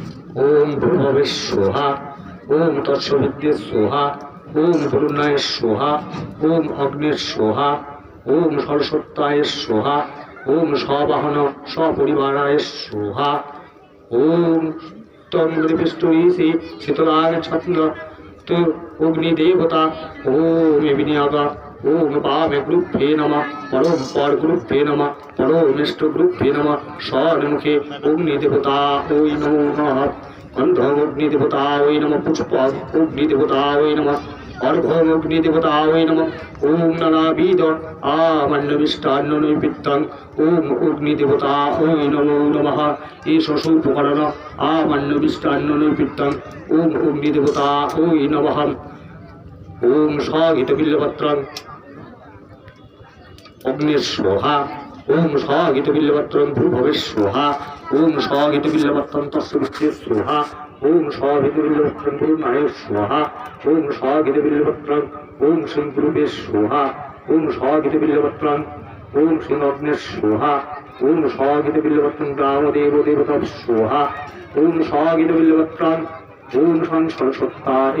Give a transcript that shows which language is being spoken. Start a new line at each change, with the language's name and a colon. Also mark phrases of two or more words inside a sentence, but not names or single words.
Sanskrit: ওম ভূর্ভুবঃ স্বাহা, ওম তৎসবিতুর্বরেণ্যং স্বাহা, ওম বরুণায় স্বাহা, ওম অগ্নির স্বাহা, ওম সরস্বত্যায় স্বাহা, ওম স্ববাহন সপরিবারায় স্বাহা। ওম তং বিষ্ণুইষি শীতলায় ছন্দ তু অগ্নিদেবতা ওম বিনিয়োগা, ওম পামে গুরুভ্যে নমঃ, পরম পর গুরুভ্যে নমঃ, পরমেষ্ঠ গুরুভ্যে নমঃ। স্বর্ণমুখে অগ্নিদেবতা ওই নমো নমঃ, গন্ধম অগ্নিদেবতা ওই নমঃ, পুষ্প অগ্নিদেবতা ওই নমঃ, অর্ঘ্যম অগ্নিদেবতা ওই নমঃ। ওম নানাবিধ আমান্যমিষ্টান্ন নৈবেদ্যং ওম অগ্নিদেবতা ওই নমো নমঃ। এষ সূপকরণ আমান্যমিষ্টান্ন নৈবেদ্যং ওম অগ্নিদেবতা ওই নমঃ। ওম স্বগীতবিল্লপত্রং অগ্নির স্বাহা, ওম স্বগীতবিল্লপত্রং ভূর্ভুবঃ স্বাহা, ওম স্বগীতবিল্লপত্রং তৎসবিতুর্বরেণ্যং স্বাহা, ওম স্বগীতবিল্লপত্রং বরুণায় স্বাহা, ওম স্বগীতবিল্লপত্রং ওম শ্রীং গুরুবে স্বাহা, ওম স্বগীতবিল্লপত্রং ওম শ্রীং অগ্নির স্বাহা, ওম স্বগীতবিল্লপত্রং গ্রামদেবদেবতায় স্বাহা, ওম স্বগীতবিল্লপত্রং ওম সং সরস্বত্যায়